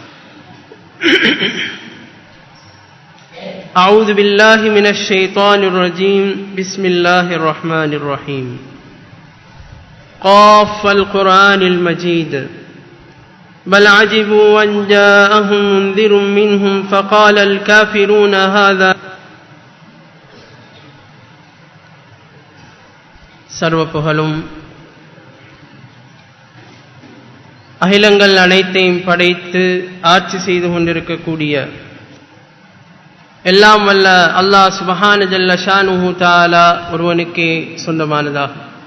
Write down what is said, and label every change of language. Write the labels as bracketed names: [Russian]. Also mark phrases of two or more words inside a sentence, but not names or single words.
[Arabic] أعوذ بالله من الشيطان الرجيم. بسم الله الرحمن الرحيم. قاف القرآن المجيد بل عجبوا أن جاءهم منذر منهم فقال الكافرون هذا. [Tamil] சர்வ புகழும் அகிலங்கள் அனைத்தையும் படைத்து ஆட்சி செய்து கொண்டிருக்கக்கூடிய எல்லாம் வல்ல அல்லாஹ் [Arabic] سبحانه جل شأنه تعالى [Tamil] ஒருவனுக்கே சொந்தமானதாகும்.